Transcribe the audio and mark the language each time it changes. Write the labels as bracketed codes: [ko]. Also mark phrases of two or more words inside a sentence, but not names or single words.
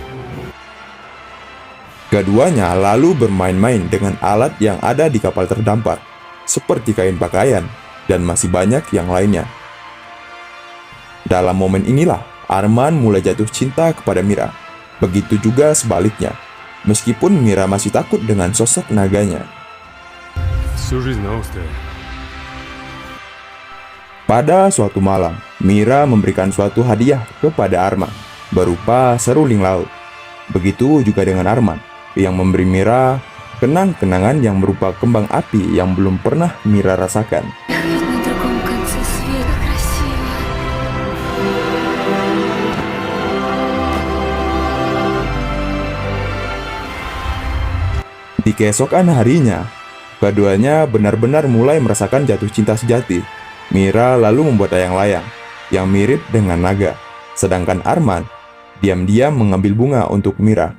[id] Keduanya lalu bermain-main dengan alat yang ada di kapal terdampar, seperti kain pakaian dan masih banyak yang lainnya. Dalam momen inilah, Arman mulai jatuh cinta kepada Mira. Begitu juga sebaliknya, meskipun Mira masih takut dengan sosok naganya. [ru] Всю жизнь на острове. [id] Pada suatu malam, Mira memberikan suatu hadiah kepada Arman, berupa seruling laut. Begitu juga dengan Arman, yang memberi Mira kenang-kenangan yang berupa kembang api yang belum pernah Mira rasakan. [ru] Ведь на другом конце света красиво. [id] Di keesokan harinya, keduanya benar-benar mulai merasakan jatuh cinta sejati. Mira lalu membuat layang-layang yang mirip dengan naga, sedangkan Arman diam-diam mengambil bunga untuk Mira.